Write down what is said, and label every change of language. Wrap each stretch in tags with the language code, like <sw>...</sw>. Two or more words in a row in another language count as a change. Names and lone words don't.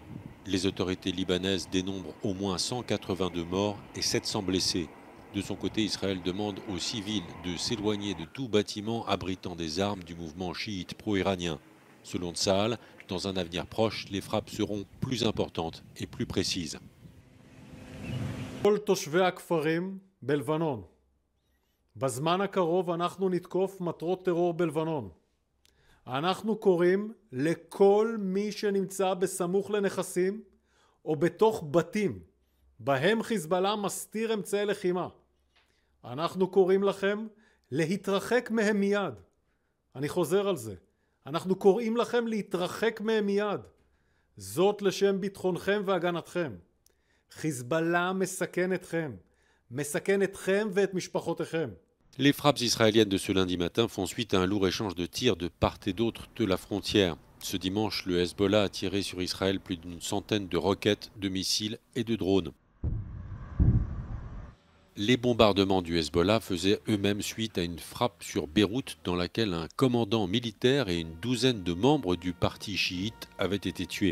<fr>Les autorités libanaises dénombrent au moins 182 morts et 700 blessés. De son côté, Israël demande aux civils de s'éloigner de tout bâtiment abritant des armes du mouvement chiite pro-iranien. Selon Tsahal, dans un avenir proche, les frappes seront plus importantes et plus précises.</fr> <he>כל תושבי הכפרים בלבנון. בזמן הקרוב אנחנו נתקוף מטרות טרור בלבנון. אנחנו קוראים לכל מי שנמצא בסמוך לנכסים או בתוך בתים בהם חיזבאללה מסתיר אמצעי לחימה. אנחנו קוראים לכם להתרחק מהם מיד. אני חוזר על זה. אנחנו קוראים לכם להתרחק מהם מיד. זאת לשם ביטחונכם והגנתכם. חיזבאללה מסכן אתכם ואת משפחותיכם.</he> <fr>Les frappes israéliennes de ce lundi matin font suite à un lourd échange de tirs de part et d'autre de la frontière. Ce dimanche, le Hezbollah a tiré sur Israël plus d'une centaine de roquettes, de missiles et de drones. Les bombardements du Hezbollah faisaient eux-mêmes suite à une frappe sur Beyrouth dans laquelle un commandant militaire et une douzaine de membres du parti chiite avaient été tués.</fr>